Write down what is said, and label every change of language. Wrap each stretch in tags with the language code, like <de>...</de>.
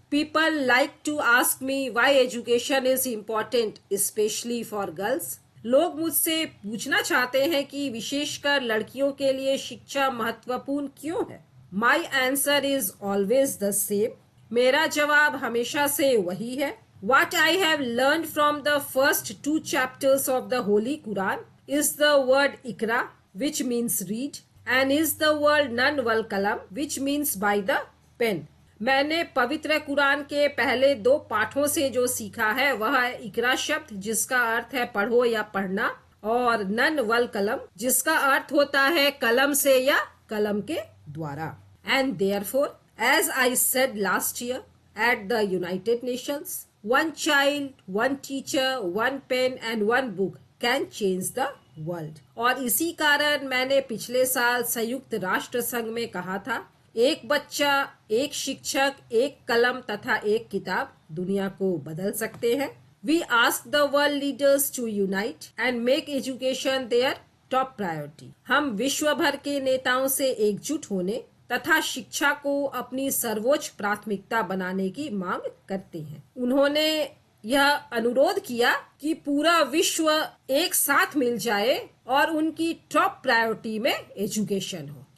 <en>People like to ask me why education is important specially for girls.</en> <hi>लोग मुझसे पूछना चाहते हैं कि विशेषकर लड़कियों के लिए शिक्षा महत्वपूर्ण क्यों है।</hi> <en>My answer is always the same.</en> <hi>मेरा जवाब हमेशा से वही है।</hi> <en>What I have learned from the first 2 chapters of the Holy Quran is the word Iqra, which means read, and is the word Nun wal Qalam, which means by the pen.</en> <hi>मैंने पवित्र कुरान के पहले 2 पाठों से जो सीखा है वह है इकरा शब्द जिसका अर्थ है पढ़ो या पढ़ना, और नन वल कलम जिसका अर्थ होता है कलम से या कलम के द्वारा।</hi> <en>And therefore, as I said last year at the United Nations, one child, one teacher, one pen and one book can change the world.</en> <hi>और इसी कारण मैंने पिछले साल संयुक्त राष्ट्र संघ में कहा था, एक बच्चा, एक शिक्षक, एक कलम तथा एक किताब दुनिया को बदल सकते हैं।</hi> <en>We ask the world leaders to unite and make education their top priority.</en> <hi>हम विश्व भर के नेताओं से एकजुट होने तथा शिक्षा को अपनी सर्वोच्च प्राथमिकता बनाने की मांग करते हैं। उन्होंने यह अनुरोध किया कि पूरा विश्व एक साथ मिल जाए और उनकी टॉप प्रायोरिटी में एजुकेशन हो।</hi>